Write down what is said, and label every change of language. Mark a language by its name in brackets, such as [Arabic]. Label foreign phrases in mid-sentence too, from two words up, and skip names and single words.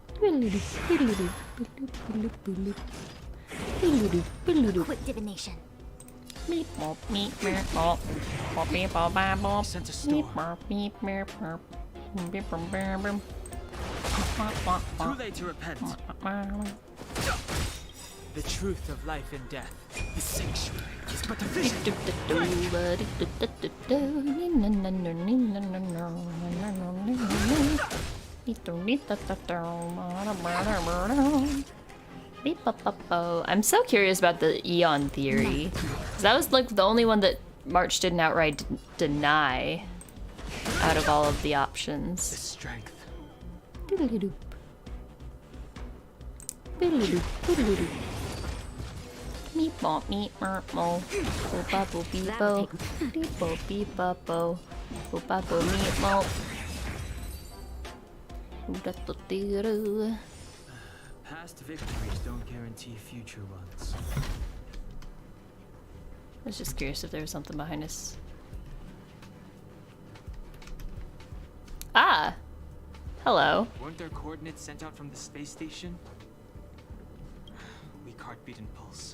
[English] Quick divination. Meep mop meep meep mop. Mop beep bop bop bop. Sense a Meep storm. mop meep meep mop. Beep bum bum bum. Too late to repent. The truth of life and death. The sanctuary is but a vision. I'm so curious about the Eon theory. 'Cause that was like the only one that March didn't outright deny out of all of the options. The strength. Doodle-doo. Doodle-doo, doodle-doo. Meep mop meep merp mo. Boop bop boop beep bo. Beep bo beep bop bo. Boop bop bo meep mo. Ooh-da-da-doo-doo. Past victories don't guarantee future ones. I was just curious if there was something behind us. Ah! Hello. Weren't there coordinates sent out from the space station? Weak heartbeat and pulse.